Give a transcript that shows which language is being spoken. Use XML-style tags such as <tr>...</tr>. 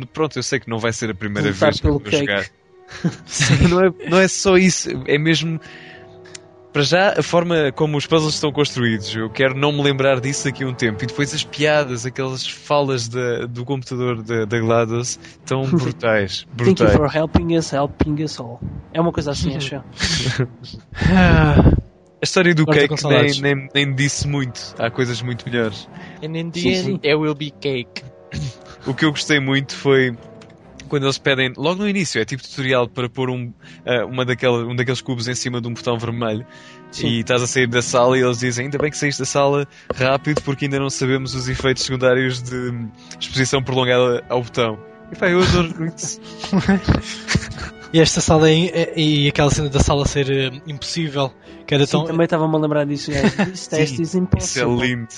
<pt>Pronto, eu sei que não vai ser a primeira vez que eu vou jogar. não é só isso, é mesmo... Para já, a forma como os puzzles estão construídos. Eu quero não me lembrar disso daqui a um tempo. E depois as piadas, aquelas falas do computador da GLaDOS, tão brutais.</pt> <en>Thank you for helping us all.</en> <pt>É uma coisa assim, acho. A história do cake nem disse muito. Há coisas muito melhores.</pt> <en>And in the end, there will be cake.</en> <pt>O que eu gostei muito foi quando eles pedem, logo no início, é tipo tutorial para pôr um daqueles cubos em cima de um botão vermelho. Sim. E estás a sair da sala e eles dizem, ainda bem que saíste da sala rápido porque ainda não sabemos os efeitos secundários de exposição prolongada ao botão. E pá, eu adoro muito. E esta sala e aquela cena da sala ser impossível. Que era sim, tão... também estava-me a lembrar disso.</pt> <en>This test is impossible.</en>